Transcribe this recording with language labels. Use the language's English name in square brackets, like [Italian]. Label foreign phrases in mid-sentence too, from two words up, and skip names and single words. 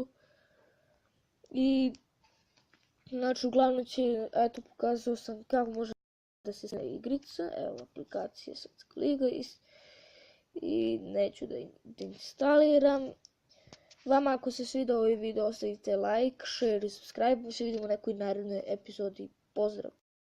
[Serbian] I, znači, uglavnom će, eto, pokazao sam kako može da se snima igrica. Evo aplikacija Svetska liga i neću da instaliram. Vama ako se svidio ovaj video ostavite [English] like, share [Serbian] i subscribe. Se vidimo u nekoj narednoj epizodi. Pozdrav!